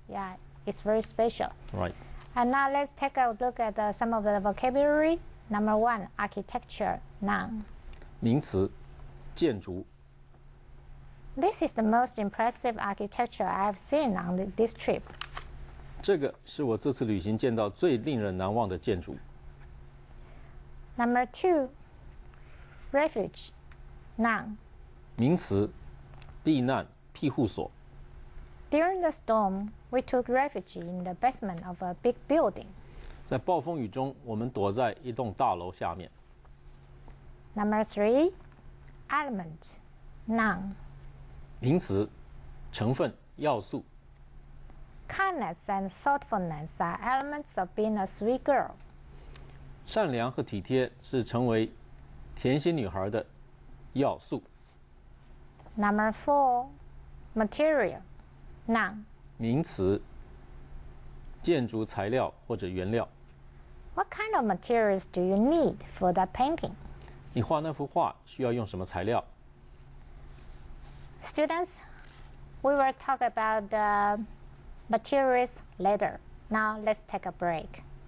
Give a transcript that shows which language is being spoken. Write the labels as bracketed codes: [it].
[en] Yeah, it's very special. Right. And now let's take a look at some of the vocabulary. Number 1, architecture, noun. [zh] 名词，建筑。 [en] This is the most impressive architecture I've seen on this trip. [zh] 这个是我这次旅行见到最令人难忘的建筑。 [en] Number 2, refuge, noun. [zh] 名词，避难庇护所。 [en] During the storm, we took refuge in the basement of a big building. [zh] 在暴风雨中，我们躲在一栋大楼下面。 [en] Number 3, element, noun. [zh] 名词，成分要素。 [en] Kindness and thoughtfulness are elements of being a sweet girl. [zh] 善良和体贴是成为甜心女孩的要素。 [en] Number 4, material, noun. [zh] 名词，建筑材料或者原料。 [en] What kind of materials do you need for that painting? [zh] 你画那幅画需要用什么材料？ [en] Students, we will talk about the materials later. Now let's take a break.